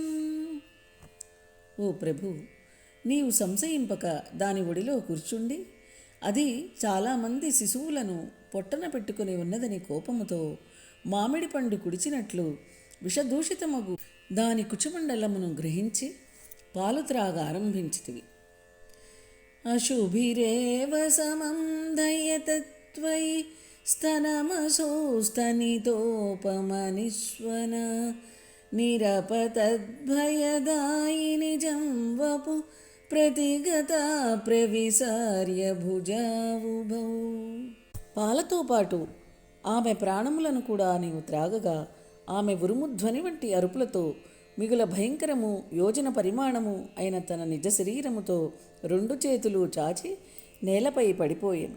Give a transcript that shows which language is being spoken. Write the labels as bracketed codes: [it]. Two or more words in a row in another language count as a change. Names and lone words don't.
[te] ఓ ప్రభు, నీవు సంశయింపక దాని ఒడిలో కూర్చుండి అది చాలామంది శిశువులను పొట్టన పెట్టుకుని ఉన్నదని కోపముతో మామిడి పండు కుడిచినట్లు విషదూషితమగు దాని కుచమండలమును గ్రహించి పాలు త్రాగ ఆరంభించితివి. [sa] अशुभिरेव समं दयतत्त्वयि स्तनमसोस्तनितोपमनिष्वन निरपतद्भयदायिनि जं वपु प्रतिगता ప్రవిసార్య భుజావుభౌ. [te] పాలతో పాటు ఆమె ప్రాణములను కూడా నీవు త్రాగగా ఆమె ఉరుముధ్వని వంటి అరుపులతో మిగుల భయంకరము యోజన పరిమాణము అయిన తన నిజ శరీరముతో రెండు చేతులు చాచి నేలపై పడిపోయెను.